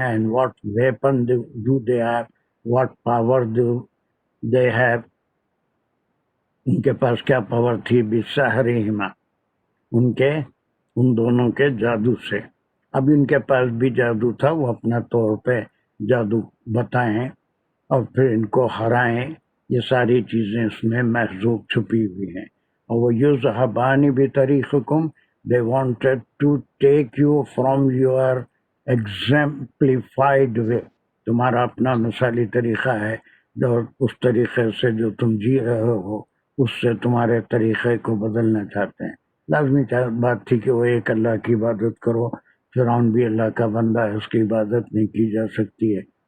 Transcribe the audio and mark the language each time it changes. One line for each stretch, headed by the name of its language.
English: and what weapon do they have,
Urdu: what power do they have, ان کے پاس کیا power تھی،
Arabic: بسحرہما،
Urdu: ان دونوں کے جادو سے. اب ان کے پاس بھی جادو تھا، وہ اپنا طور پہ جادو بتائیں اور پھر ان کو ہرائیں. یہ ساری چیزیں اس میں محذوف چھپی ہوئی ہیں. اور وہ
Arabic: یذہبان بطریقکم،
English: they wanted to take you from your exemplified way.
Urdu: تمہارا اپنا مثالی طریقہ ہے، جو اس طریقے سے جو تم جی رہے ہو اس سے تمہارے طریقے کو بدلنا چاہتے ہیں. لازمی بات تھی کہ وہ ایک اللہ کی عبادت کرو. فرعون بھی اللہ کا بندہ ہے، اس کی عبادت نہیں کی جا سکتی ہے.